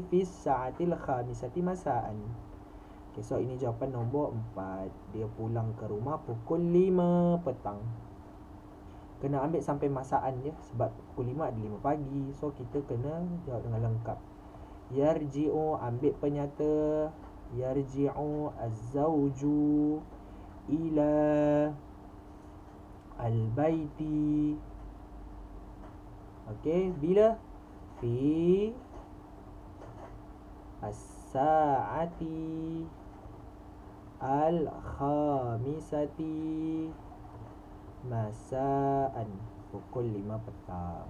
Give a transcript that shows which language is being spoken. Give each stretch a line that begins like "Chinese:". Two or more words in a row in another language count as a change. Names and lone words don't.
Arabic: في الساعة الخامسة مساءً.
Malay: Okey, so ini jawapan nombor 4. Dia pulang ke rumah pukul 5 petang. Kena ambil sampai masaan je, sebab pukul 5 ada 5 pagi. So kita kena jawab dengan lengkap. Yarji'u, ambil penyata.
Arabic: يرجع الزوج إلى البيت.
Malay: Okey, bila?
Arabic: في الساعة الخامسة مساءً,
Malay: pukul 5 petang.